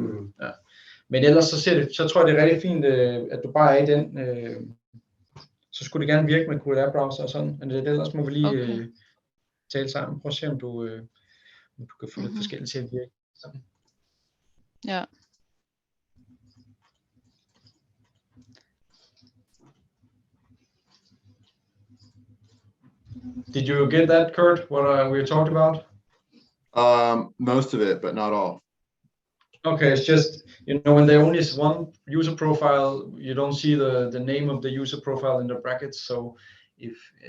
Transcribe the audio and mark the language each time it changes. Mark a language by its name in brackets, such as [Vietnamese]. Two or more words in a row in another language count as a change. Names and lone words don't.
[Danish] Ja. Men ellers så tror jeg, det er rigtig fint, at du bare er i den. Så skulle det gerne virke med QLR-browser og sådan, men ellers må vi lige tale sammen. Prøv at se, om du kan få lidt forskelligt til at virke sammen. Ja. [English] Did you get that, Kurt, what we talked about? Most of it, but not all. Okay, it's just, you know, when there only is one user profile, you don't see the name of the user profile in the brackets.